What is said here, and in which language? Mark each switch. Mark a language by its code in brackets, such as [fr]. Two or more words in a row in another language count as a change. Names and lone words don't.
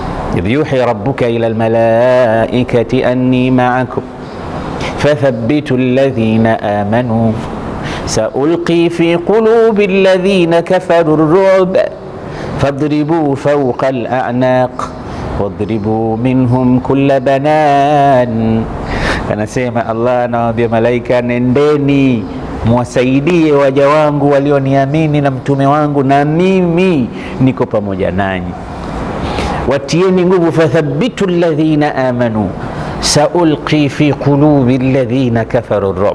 [ar] إذ يوحي ربك إلى الملائكة أني معكم فثبتوا الذين آمنوا سألقي في قلوب الذين كفروا الرعب فاضربوا فوق الأعناق واضربوا منهم كل بنان. [sw] Anasema Allah anawaambia malaika, nendeni muwasaidie waja wangu walioniamini na mtume wangu, na mimi niko pamoja nanyi. Watieni nguvu, [ar] فثبتوا الذين آمنوا سألقي في قلوب الذين كفروا الرعب.